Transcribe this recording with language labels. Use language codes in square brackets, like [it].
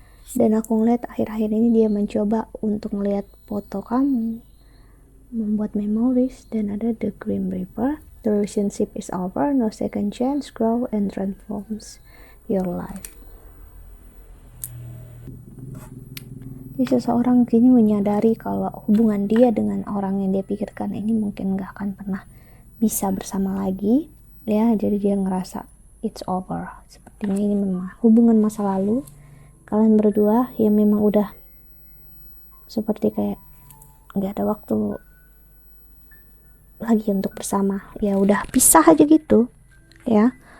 [id] Dan aku ngeliat akhir-akhir ini dia mencoba untuk ngeliat foto kamu, membuat memories, dan ada the Grim Reaper. [en] The relationship is over, no second chance, grow and transforms your life. [id] Jadi seseorang kini menyadari kalau hubungan dia dengan orang yang dia pikirkan ini mungkin gak akan pernah bisa bersama lagi ya. Jadi dia ngerasa [en] it's over, [id] sepertinya ini memang hubungan masa lalu kalian berdua yang memang udah seperti kayak gak ada waktu lagi untuk bersama, ya udah pisah aja gitu ya.